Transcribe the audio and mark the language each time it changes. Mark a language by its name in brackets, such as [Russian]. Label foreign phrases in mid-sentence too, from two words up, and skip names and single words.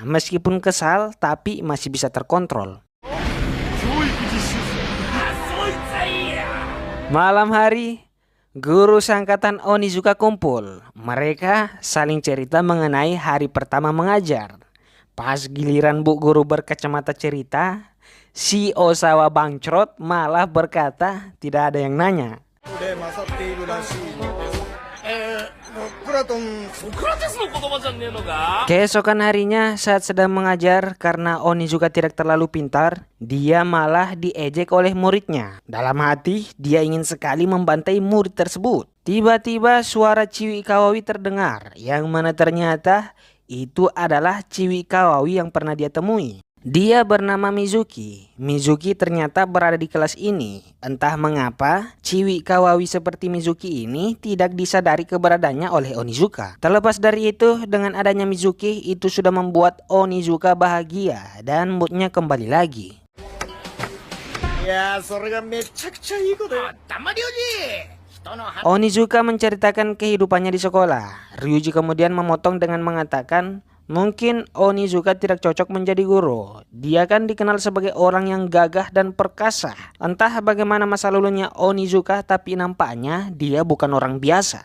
[Indonesian] Meskipun kesal tapi masih bisa terkontrol. Malam hari, guru sangkatan Onizuka kumpul. Mereka saling cerita mengenai hari pertama mengajar. Pas giliran bu guru berkacamata cerita, si Osawa bangkrut malah berkata tidak ada yang nanya. [Japanese] ラトン。ソクラテスの言葉じゃねえのか。 [Indonesian] Keesokan harinya saat sedang mengajar karena Onizuka tidak terlalu pintar, dia malah diejek oleh muridnya. Dalam hati, dia ingin sekali membantai murid tersebut. Tiba-tiba suara Chiwi Kawawi terdengar, yang mana ternyata itu adalah Chiwi Kawawi yang pernah dia temui. Dia bernama Mizuki. Mizuki ternyata berada di kelas ini. Entah mengapa, Chiwi Kawawi seperti Mizuki ini tidak disadari keberadaannya oleh Onizuka. Terlepas dari itu, dengan adanya Mizuki, itu sudah membuat Onizuka bahagia dan moodnya kembali lagi. [Japanese] いやー、それがめちゃくちゃいいことよ。黙りおじ。人の話。 [Indonesian] Onizuka menceritakan kehidupannya di sekolah. Ryuji kemudian memotong dengan mengatakan, mungkin Onizuka tidak cocok menjadi guru. Dia kan dikenal sebagai orang yang gagah dan perkasa. Entah bagaimana masa lalunya Onizuka, tapi nampaknya dia bukan orang biasa.